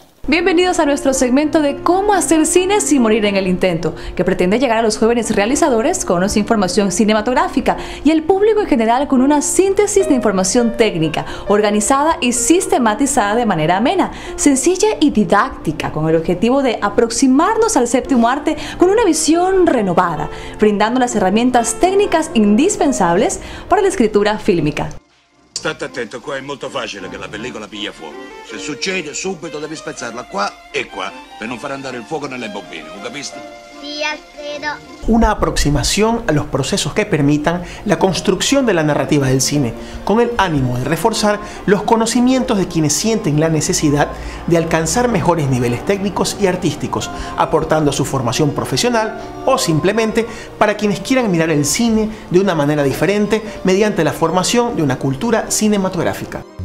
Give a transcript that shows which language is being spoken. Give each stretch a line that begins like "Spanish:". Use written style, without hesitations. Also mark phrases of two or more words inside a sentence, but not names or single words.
Spanish: Bienvenidos a nuestro segmento de cómo hacer cine sin morir en el intento, que pretende llegar a los jóvenes realizadores con una información cinematográfica y el público en general con una síntesis de información técnica, organizada y sistematizada de manera amena, sencilla y didáctica, con el objetivo de aproximarnos al séptimo arte con una visión renovada, brindando las herramientas técnicas indispensables para la escritura fílmica.
Italian: State attento, qua è molto facile che la pellicola piglia fuoco. Se succede, subito devi spezzarla qua e qua, per non far andare il fuoco nelle bobine,
Spanish: ¿lo capiste? Sí, Alfredo. Una aproximación a los procesos que permitan la construcción de la narrativa del cine, con el ánimo de reforzar los conocimientos de quienes sienten la necesidad de alcanzar mejores niveles técnicos y artísticos, aportando a su formación profesional o simplemente para quienes quieran mirar el cine de una manera diferente mediante la formación de una cultura cinematográfica.